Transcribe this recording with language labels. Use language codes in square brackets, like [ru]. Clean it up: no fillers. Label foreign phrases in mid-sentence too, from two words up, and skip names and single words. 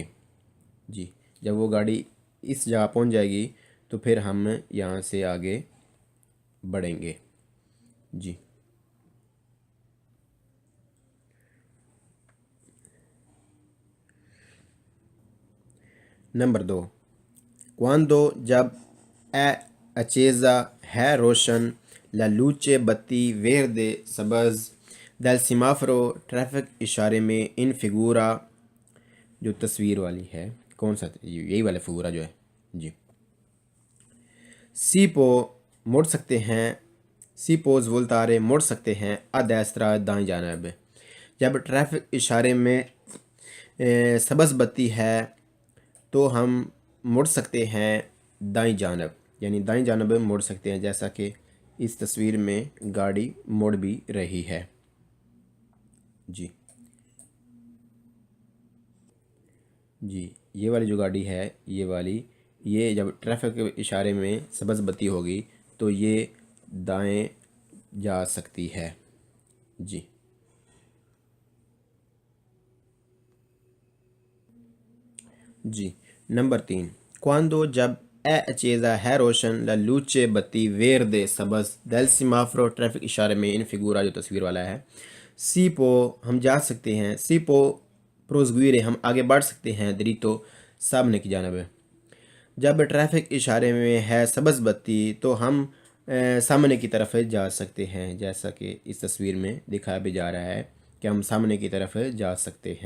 [ur] جی جب وہ گاڑی اس جگہ پہنچ جائے گی تو پھر ہم یہاں سے آگے بڑھیں گے. جی نمبر 2. Quando جب accesa ہے روشن [it] la luce [ur] بتی verde سبز [it] del semaforo [ur] ٹریفک اشارے میں [it] in figura [ur] جو تصویر والی ہے کون سا یہی والا فگورا جو ہے. جی سیپو موڑ سکتے ہیں. [it] si può voltare [ur] موڑ سکتے ہیں [it] a destra [ur] دائیں جانب. جب ٹریفک اشارے میں سبز بتی ہے تو ہم موڑ سکتے ہیں دائیں جانب, یعنی دائیں جانب موڑ سکتے ہیں جیسا کہ اس تصویر میں گاڑی موڑ بھی رہی ہے. جی یہ والی جو گاڑی ہے یہ جب ٹریفک اشارے میں سبز بتی ہوگی تو یہ دائیں جا سکتی ہے. جی نمبر 3. Quando جب accesa ہے روشن [it] la luce [ur] بتی verde سبز [it] del semaforo [ur] ٹریفک اشارے میں [it] in figura [ur] جو تصویر والا ہے. سیپو ہم جا سکتے ہیں. [it] si può proseguire [ur] ہم آگے بڑھ سکتے ہیں دریتو سامنے کی جانب. جب ٹریفک اشارے میں ہے سبز بتی تو ہم سامنے کی طرف جا سکتے ہیں جیسا کہ اس تصویر میں دکھایا بھی جا رہا ہے کہ ہم سامنے کی طرف جا سکتے ہیں.